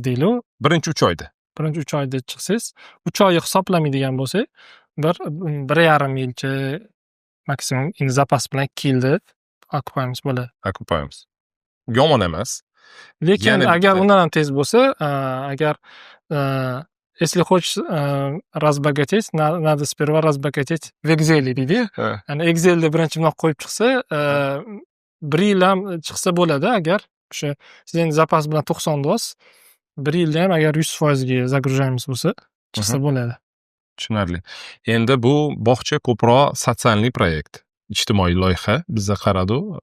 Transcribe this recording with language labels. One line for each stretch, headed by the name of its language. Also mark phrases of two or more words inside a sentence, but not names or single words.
Uzbek: birinchi 3 oyda. birinchi 3 oyda chiqsangiz, 3 oyni hisoblamaydigan bo'lsak, 1,5 yilcha maksimum endi zapas bilan 2 yilda olib qo'yamiz bo'ladi. Olib qo'yamiz. Yomon emas. Lekin Yana agar bitta. undan ham tez bo'lsa, agar
Russian: если хочешь разбогатеть, надо сперва разбогатеть в Excel deydi-yu.
Uzbek: Ha. Ya'ni Excelda birinchi bunaqa qo'yib chiqsa, 1 yil ham chiqsa bo'ladi agar o'sha siz endi zapas bilan 90 doz, 1 yilda ham agar 100% ga загружаемыз bo'lsa, chiqsa bo'ladi. Tushunarli. Endi bu bog'cha ko'proq sotsialniy proyekt, ijtimoiy loyiha bizga qaradi.